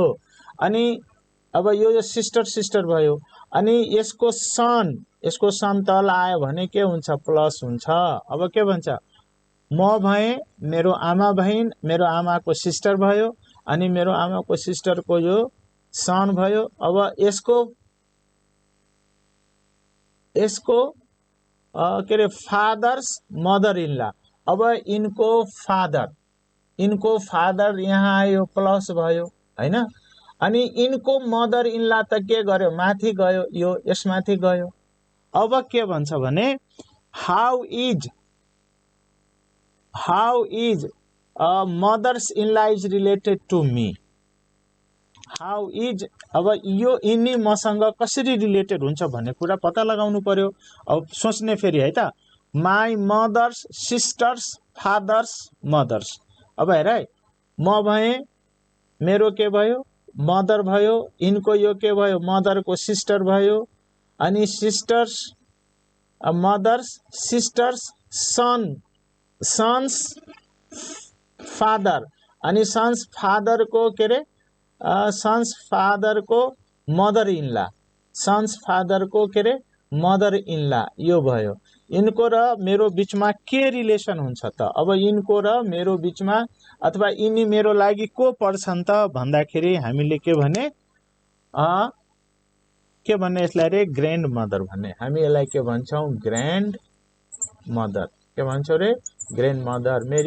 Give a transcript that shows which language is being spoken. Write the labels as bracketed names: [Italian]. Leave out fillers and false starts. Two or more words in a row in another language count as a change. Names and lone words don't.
[Nepali] अनि अब यो [English] sister sister [Nepali] भयो। अनि यसको सन तल आयो भने के हुन्छ प्लस हुन्छ। अब के भन्छ म भए मेरो आमा बहिन, मेरो आमाको सिस्टर भयो, अनि मेरो आमाको सिस्टरको यो सन भयो। अब यसको के रे [English] father's mother in law, [Nepali] अब इनको फादर यहाँ आयो प्लस भयो हैन। अनि इनको [English] mother in law [Nepali] त के गर्यो माथि गयो, यो यसमाथि गयो। अब के भन्छ भने [English] how is mother's in law is related to me, how is, [Nepali] अब यो यिनी मसँग कसरी रिलेटेड हुन्छ भन्ने कुरा पत्ता लगाउनु पर्यो। अब सोच्ने फेरि है त, [English] my mother's sister's father's mother's. [Nepali] अब हेर है, म भए मेरो के भयो मदर भयो, इनको यो के भयो [English] mother's sister [Nepali] भयो, अनि [English] sister's mother's sister's son's father, [Nepali] अनि [English] son's father's [Nepali] के रे [English] son's father's mother in law, son's father's [Nepali] के रे [English] mother in law [Nepali] यो भयो। इनको र मेरो बीचमा के रिलेसन हुन्छ त, अब इनको र मेरो बीचमा अथवा यिनी मेरो लागि को पर्छन् त भन्दाखेरि हामीले के भन्ने यसलाई रे [English] grand mother [Nepali] भन्ने, हामी यसलाई के भन्छौं [English] grand mother, [Nepali] के भन्छौं रे [English] grand mother [Nepali] मेरी।